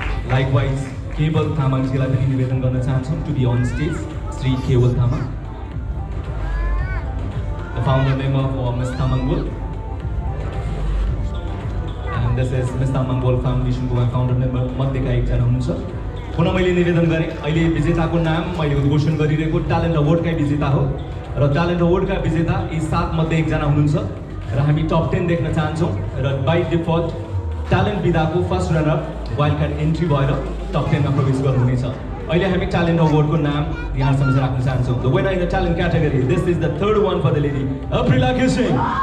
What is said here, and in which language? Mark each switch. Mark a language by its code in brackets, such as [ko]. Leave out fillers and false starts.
[en] Likewise, Kewal Tamangjiलाई [ne] पनि निवेदन गर्न चाहन्छौँ [en] to be on stage. Sri Kewal Tamang, the founder member for Miss Tamang World. And this is Miss Tamang World Foundation को founder member [ne] मध्येका एकजना हुनुहुन्छ। पुनः मैले निवेदन गरेँ, अहिले विजेताको नाम मैले उद्घोषण गरिरहेको ट्यालेन्ट अवार्डकै विजेता हो र ट्यालेन्ट अवार्डका विजेता यी 7 मध्ये एकजना हुनुहुन्छ र हामी टप 10 देख्न चाहन्छौँ र by default talent विधाको [en] first runner wild card entry [ne] भएर टप 10 मा प्रवेश गर्नुहुनेछ। अहिले हामी ट्यालेन्ट अवार्डको नाम यहाँ सम्झ राख्न चाहन्छौँ। [en] The winner in the talent category, this is the third one for the lady, Aprila Kising.